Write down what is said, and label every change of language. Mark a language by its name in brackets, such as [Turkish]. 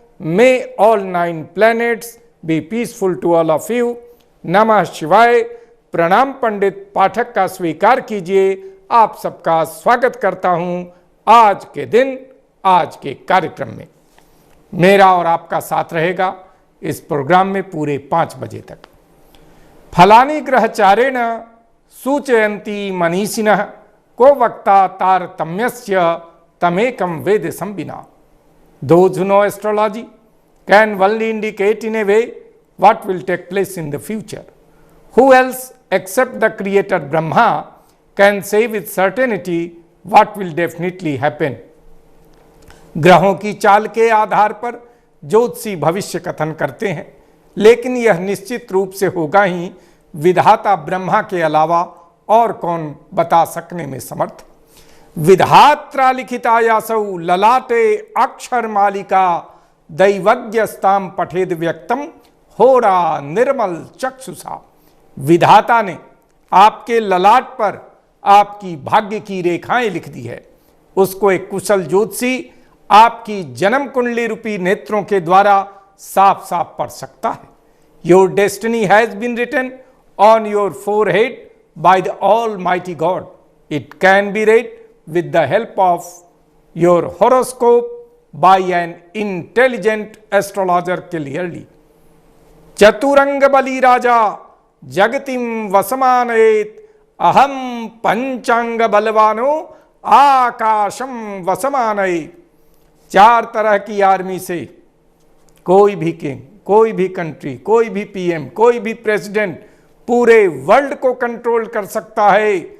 [English] May all 9 planets be peaceful to all of you. [Sanskrit] नमः शिवाय। [Hindi] प्रणाम पंडित पाठक का स्वीकार कीजिए। आप सबका स्वागत करता हूं आज के दिन आज के कार्यक्रम में। मेरा और आपका साथ रहेगा इस प्रोग्राम में पूरे 5 बजे तक। [Sanskrit] फलानि ग्रहचारेण सूचयन्ति मनीषिणः को वक्ता तारतम्यस्य तमेकं वेद संविना। [English] Those who know astrology can only indicate in a way what will take place in the future. Who else except the creator Brahma can say with certainty what will definitely happen? [Hindi] ग्रहों की चाल के आधार पर ज्योतिषी भविष्य कथन करते हैं, लेकिन यह निश्चित रूप से होगा ही। विधाता ब्रह्मा के अलावा और कौन बता सकने में समर्थ। [Sanskrit] विधात्रा लिखितायासौ ललाटे अक्षर मालिका दैवज्ञस्ताम पठेद व्यक्तम होरा निर्मल चक्षुषा। [Hindi] विधाता ने आपके ललाट पर आपकी भाग्य की रेखाएं लिख दी है। उसको एक कुशल ज्योतिषी आपकी जन्म कुंडली रूपी नेत्रों के द्वारा साफ साफ पढ़ सकता है। [English] Your destiny has been written on your forehead by the almighty God. It can be read with the help of your horoscope by an intelligent astrologer clearly. [Sanskrit] चतुरंग बली राजा जगतिम वसमानयेत अहम पंचांग बलवानो आकाशम वसमानये। [Hindi] 4 तरह की आर्मी से कोई भी किंग, कोई भी कंट्री, कोई भी पीएम, कोई भी प्रेसिडेंट पूरे वर्ल्ड को कंट्रोल कर सकता है।